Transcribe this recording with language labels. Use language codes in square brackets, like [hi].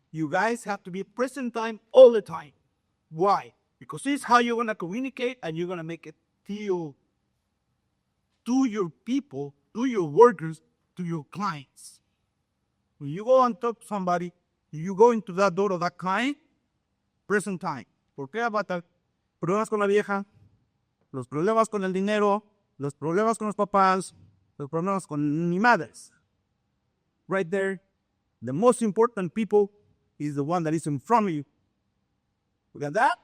[en] You guys have to be present time all the time. Why? Because this is how you're gonna communicate and you're gonna make it feel to your people, to your workers, to your clients. When you go and talk to somebody, you go into that door of that client, present time. [es] ¿Por qué avatar? Problemas con la vieja, los problemas con el dinero, los problemas con los papás, los problemas con mi madres. [en] Right there, the most important people is the one that is in front of you. We got that?